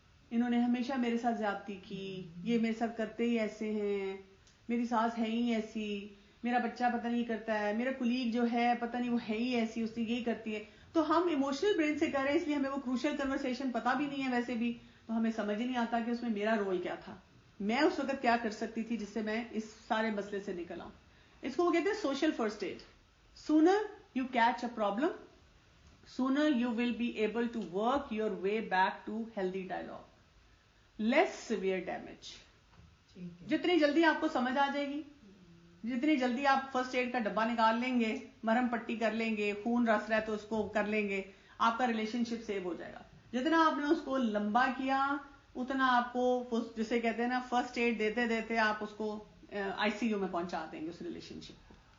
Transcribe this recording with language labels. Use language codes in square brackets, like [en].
[ur] انہوں نے ہمیشہ میرے ساتھ زیادتی کی، یہ میرے ساتھ کرتے ہی ایسے ہیں، میری ساس ہے ہی ایسی، میرا بچہ پتہ نہیں کرتا ہے، میرا کولیگ جو ہے پتہ نہیں وہ ہے ہی ایسی، اس نے یہی کرتی ہے. تو ہم ایموشنل برین سے کر رہے ہیں، اس لیے ہمیں وہ کروشل کنورسیشن پتہ بھی نہیں ہے ویسے بھی، تو ہمیں سمجھ ہی نہیں آتا کہ اس میں میرا رول کیا تھا، میں اس وقت کیا کر سکتی تھی جس سے میں اس سارے مسئلے سے نکل آؤں. اس کو وہ کہتے ہیں social first aid. [en] Sooner you catch a problem, sooner you will be able to work your way back to healthy dialogue, less severe damage. [ur] جتنی جلدی آپ کو سمجھ آ جائے گی، جتنی جلدی آپ فرسٹ ایڈ کا ڈبہ نکال لیں گے، مرہم پٹی کر لیں گے، خون رس رہا ہے تو اس کو کر لیں گے، آپ کا ریلیشن شپ سیو ہو جائے گا. جتنا آپ نے اس کو لمبا کیا اتنا آپ کو جسے کہتے ہیں نا فرسٹ ایڈ دیتے دیتے آپ اس کو آئی سی یو میں پہنچا دیں گے اس ریلیشن شپ کو.